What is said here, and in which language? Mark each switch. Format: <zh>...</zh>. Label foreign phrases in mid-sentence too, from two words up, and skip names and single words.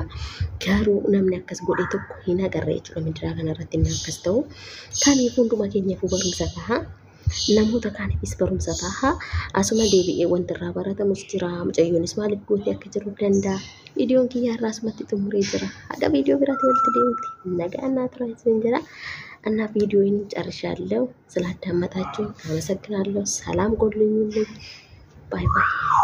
<om>garuu namni akkas godhe tokko hin agarre jechuudha midiraa kanarratti inni akkas ta'u kaniif hunduma keenyaafuu barumsa ta'a namoota kaaniifis barumsa ta'a asuma deebi'ee wanti irraa baratamus jira mucayyoonis maaliif gootee akka jiru danda'a viidiyoon kiyyaa irraa asumatti xumuree jira haga viidiyoo biraatti walitti deemti nagaan naa tura isin jira</om> <am>እና ቪዲዮውን ጨርሻለሁ ስላዳመጣችሁ አመሰግናለሁ ሰላም ጎልኙልኝ</am> <en>bye bye</en>